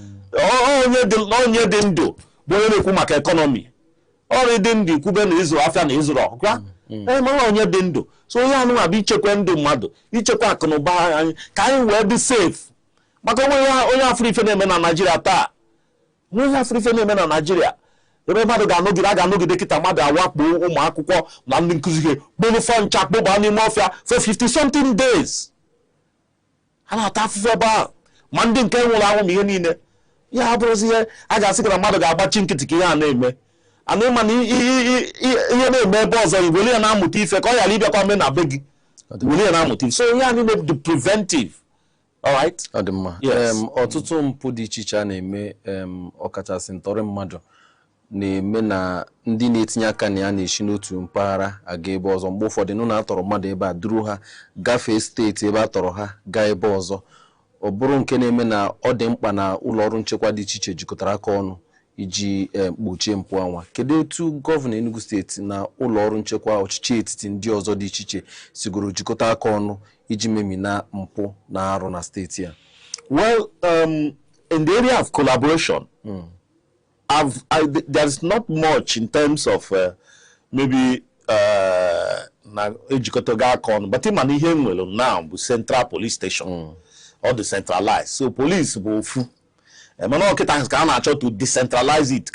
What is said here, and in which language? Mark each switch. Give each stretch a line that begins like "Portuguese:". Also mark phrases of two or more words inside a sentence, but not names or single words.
Igbo: onye dị ndụ bụ onye na-ekwu maka ekọnọmi ọrụ dị ndụ ikwube na ịzụrụ afịa na ịzụrụ ọkụkwa mara onye dị ndụ so onye anụ abụ ichekwa ndụ mmadụ ichekwa akụnụba anyị ka anyị wee dị safe maka onye afọ ife na-eme na Naịjirịa taa onye afọ ife na-eme na Naịjirịa ebe mmadụ ga-anọgide kịta mmadụ awakpo ụmụ akwụkwọ na ndị nkụzi ihe kpụrụ fọ ncha kpụba n'ime ọfịa
English: for 50 something days
Igbo: ha na-ata afụfụ ebe ahụ ma ndị nke nwụrụ anwụ ma ihe niile ya bụrụzi ihe a ga-asị na mmadụ ga-agbachi nkịtị ka ihe a na-eme ana ịma na ihe na-eme ebe ọzọ iweli ya na-amụta ife ka ọ ghara ịbịakwa mee na be gị weli ya na-amụta ife so ihe a niile dị preventive.
English: All right.
Igbo: Ọ dị mma. Ọtụtụ mpụ dị iche iche a na-eme ọkachasị ntọrị mmadụ na-eme na ndị na-etinye aka na ya na-eshi n'otu mpaghara aga ebe ọzọ mgbe ụfọdụ nụ na-atọrọ mmadụ ebe a duru ha gafee steeti ebe a tọrọ ha gaa ebe ọzọ ọ bụrụ nke na-eme na ọ dị mkpa na ụlọ ọrụ nchekwa dị iche iche jikọtara aka ọnụ iji gbochie mpụ anwa. Kedu etu gọvanọ Enugu steeti na ụlọ ọrụ nchekwa ọchịchị etiti ndị ọzọ dị iche iche sigoro jikọta aka ọnụ iji memina mpụ na arụ na steeti a?
English: Well, in the area of collaboration, there's not much in terms of maybe but in now central police station or the centralized. So police will to decentralize it.